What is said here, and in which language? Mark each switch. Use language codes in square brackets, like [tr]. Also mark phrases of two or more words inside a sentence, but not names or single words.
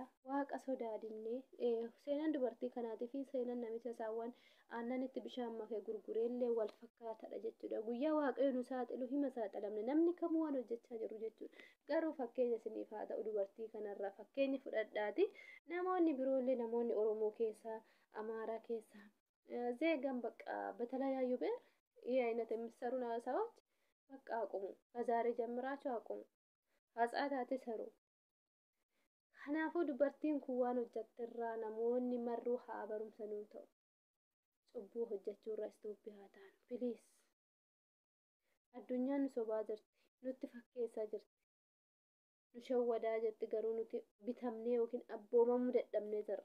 [om] Waaqa sodaadinne seenaan dubartii kanaatii fi seenaan namicha isaawwan aannan itti bishaan makee gurgureellee wal fakkaataadha jechuudha. Guyyaa waaqayyo nu saaxilu hima saaxilamne namni kamuu waan hojjechaa jiru jechuudha. Garuu fakkeenya isiniif haa ta'u dubartii kanarraa fakkeenya fudhadhaati. Namoonni biroollee namoonni Oromoo keessaa Amaaraa keessaa zeegan bakka [am] በተለያዩ ብሔር ይህ አይነት የሚሰሩ ሰዎች በቃ አቁሙ። ከዛሬ ጀምራችሁ አቁሙ። ሀጻታት ሰሩ። [om] Kanaafuu dubartiin kun waan hojjettirraa namoonni marruu haa barumsanuu ta'u. Cubbuu hojjechuurra istooppi haa ta'an. Biliis. Addunyaan nu sobaa jirti. Nutti fakkeessaa jirti. Nu shawwadaa jirti garuu nuti bitamnee yookiin abboomamuu dadhabnee jirra.